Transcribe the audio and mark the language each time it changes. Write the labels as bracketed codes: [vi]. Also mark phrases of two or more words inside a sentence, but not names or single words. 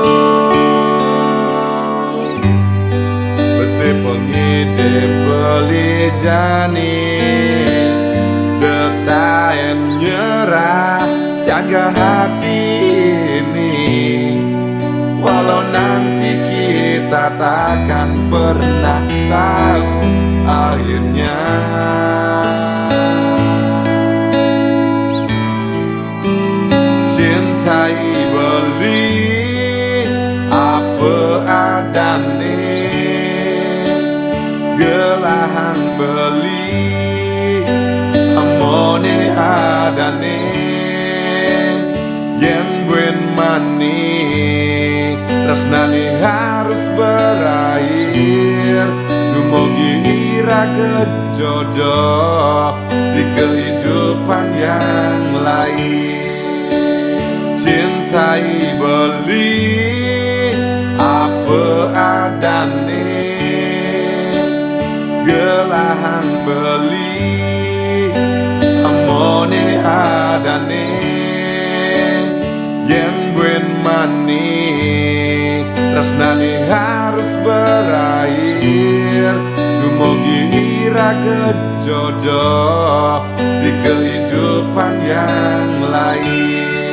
[ban] Besi pengide beli jani detaen nyerah, [id] jaga hati ini. Walau nanti kita takkan pernah tahu akhirnya. [ban] Cintai beli apa adane, gelahang beli amone adane. Yen buen mani tresnani [id] harus berakhir, [ban] dumugi iraga [id] jodoh di kehidupan yang lain. [ban] Cintai beli apa adane, gelahang beli amone adane. Yen buen mani tresnani [id] harus berakhir, [ban] dumugi iraga [id] jodoh di kehidupan yang lain.